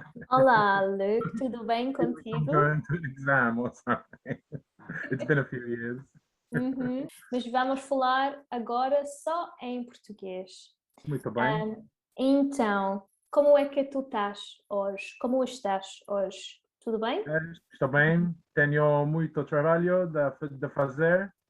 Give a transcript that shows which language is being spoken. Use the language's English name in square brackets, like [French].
[Portuguese] Olá, Luke, tudo bem contigo? [English] I'm going to an exam or something. It's been a few years. [Portuguese] Mas vamos falar agora só em português. Muito bem. Então, como é que tu estás hoje? Como estás hoje? Tudo bem? Estou bem. Tenho muito trabalho de fazer.